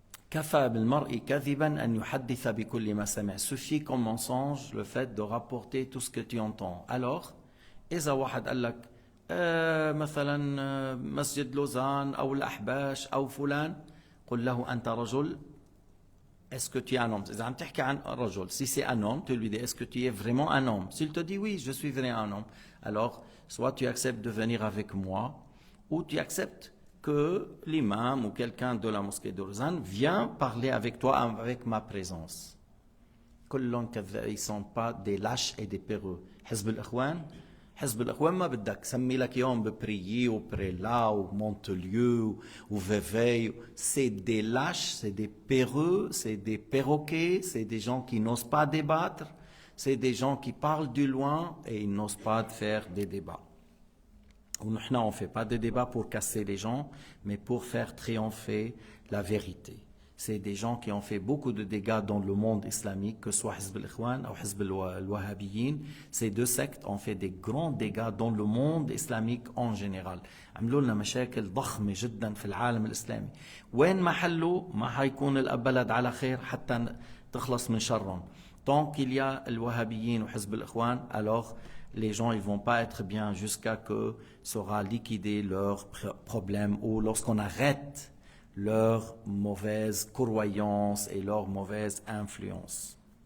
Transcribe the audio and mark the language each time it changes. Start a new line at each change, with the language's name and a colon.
Arabic: كفى بالمرء كذبا أن يحدث بكل ما سمع.
French: Suffit comme mensonge le fait de rapporter tout ce que tu entends.
Arabic: Alors, إذا واحد قال لك مثلا مسجد لوزان أو الأحباش أو فلان, قل له أنت رجل,
French: est-ce que tu es un homme?
Arabic: إذا عم تحكي عن رجل,
French: si c'est un homme, tu lui dis est-ce que tu es vraiment un homme? S'il te dit oui, je suis vraiment un homme, alors soit tu acceptes de venir avec moi, ou tu acceptes que l'imam ou quelqu'un de la mosquée de Lausanne vient parler avec toi avec ma présence.
Arabic: كلهم كذاب,
French: ils ne sont pas des lâches et des peureux.
Arabic: حزب الإخوان حزب الإخوان ما بدك سمي لك يوم ببريي وبريلا ومونتليو وفيفي.
French: C'est des lâches, c'est des peureux, c'est des perroquets, c'est des gens qui n'osent pas débattre, c'est des gens qui parlent du loin et ils n'osent pas faire des débats. On ne fait pas de débats pour casser les gens, mais pour faire triompher la vérité. C'est des gens qui ont fait beaucoup de dégâts dans le monde islamique, que ce soit Hizb al-Ikhwan ou Hizb al-Wahhabiyyin. Ces 2 sectes ont fait des grands dégâts dans le monde islamique en général.
Arabic: عملوا لنا مشاكل ضخمة جدا في العالم الإسلامي. وين ما حلوا ما حيكون البلد على خير حتى تخلص من شرهم.
French: Tant qu'il y a le Wahhabiyyin ou Hizb al-Ikhwan, alors les gens ils vont pas être bien jusqu'à que sera liquidé leurs problèmes ou lorsqu'on arrête leur mauvaise croyance et leur mauvaise influence.